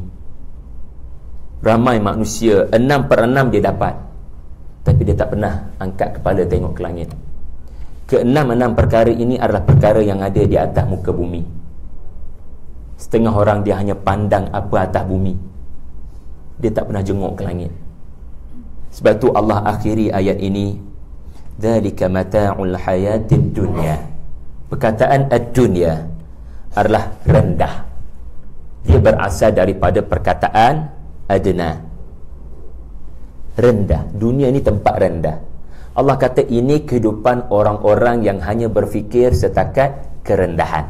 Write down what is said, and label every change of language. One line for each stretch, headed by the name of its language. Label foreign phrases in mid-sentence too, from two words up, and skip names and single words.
Malay: Ramai manusia 6/6 dia dapat, tapi dia tak pernah angkat kepala tengok ke langit. Keenam perkara ini adalah perkara yang ada di atas muka bumi. Setengah orang dia hanya pandang apa atas bumi, dia tak pernah jenguk ke langit. Sebab tu Allah akhiri ayat ini,
Arabic: ذلك متاع الحياة الدنيا.
Malay: Perkataan ad-dunya adalah rendah. Dia berasal daripada perkataan adna, rendah. Dunia ini tempat rendah. Allah kata ini kehidupan orang-orang yang hanya berfikir setakat kerendahan.